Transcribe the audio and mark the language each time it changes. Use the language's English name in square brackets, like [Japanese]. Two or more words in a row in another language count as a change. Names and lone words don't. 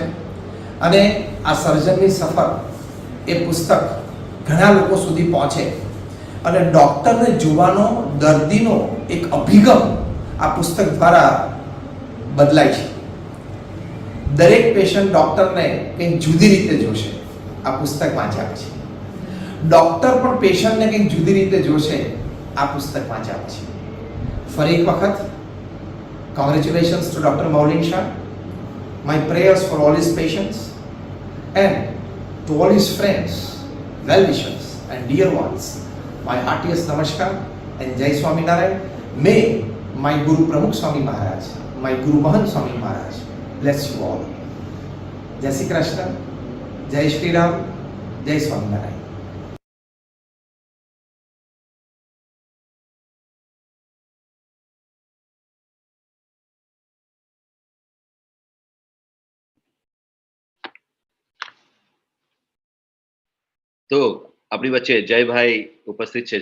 [Gujarati] અને આ સર્જનની સફર એ પુસ્તક ઘણા લોકો સુધી પહોંચે અને ડૉક્ટરને જોવાનો દર્દીનો એક અભિગમ આ પુસ્તક દ્વારા બદલાય છે. દરેક પેશન્ટ ડૉક્ટરને કંઈક જુદી રીતે જોશે આ પુસ્તક વાંચ્યા પછી. ડૉક્ટર પણ પેશન્ટને કંઈક જુદી રીતે જોશે આ પુસ્તક વાંચ્યા પછી. ફરી એક વખત [English] congratulations to Dr. Maulin Shah. My prayers for all his patients and to all his friends, well-wishers and dear ones, my heartiest namaskar and Jai Swaminarayan. May my Guru Pramukh Swami Maharaj, my Guru Mahant Swami Maharaj. Bless you all. Jai Shri Krishna, Jai Shri Ram, Jai Swami Narayan. [Gujarati] તો આપણી વચ્ચે જયભાઈ ઉપસ્થિત છે.